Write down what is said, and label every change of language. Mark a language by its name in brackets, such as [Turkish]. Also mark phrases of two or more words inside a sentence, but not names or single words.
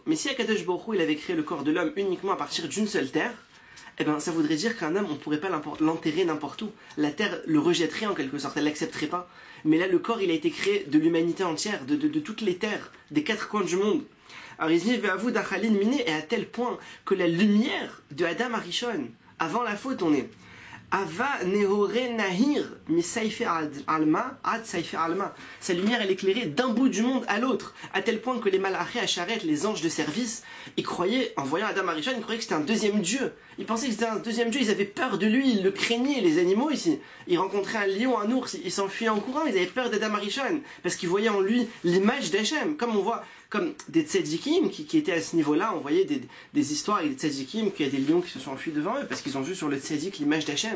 [French] Mais si [Hebrew] הקדוש ברוך הוא, [French] il avait créé le corps de l'homme uniquement à partir d'une seule terre, eh ben, ça voudrait dire qu'un homme, on ne pourrait pas l'enterrer n'importe où. La terre le rejetterait en quelque sorte, elle ne l'accepterait pas. Mais là, le corps, il a été créé de l'humanité entière, de toutes les terres, des 4 coins du monde. Alors il dit, et à tel point que la lumière de Adam Arishon, avant la faute, on est [Aramaic] והוה נהוריה נהיר מ סייפי עלמא עד סייפי עלמא. [French] Sa lumière elle éclairait d'un bout du monde à l'autre, à tel point que les [Hebrew] מלאכי השרת, [French] les anges de service, ils croyaient, en voyant Adam Arishon, ils croyaient que c'était un deuxième dieu. Ils pensaient que c'était un deuxième dieu, ils avaient peur de lui, ils le craignaient, les animaux ici. Ils rencontraient un lion, un ours, ils s'enfuyaient en courant, ils avaient peur d'Adam Arishon, parce qu'ils voyaient en lui l'image d'Hachem, comme on voit, comme des tzadikim qui étaient à ce niveau-là, on voyait des histoires avec des tzadikim, qu'il y a des lions qui se sont enfuis devant eux, parce qu'ils ont vu sur le tzadik l'image d'Hachem.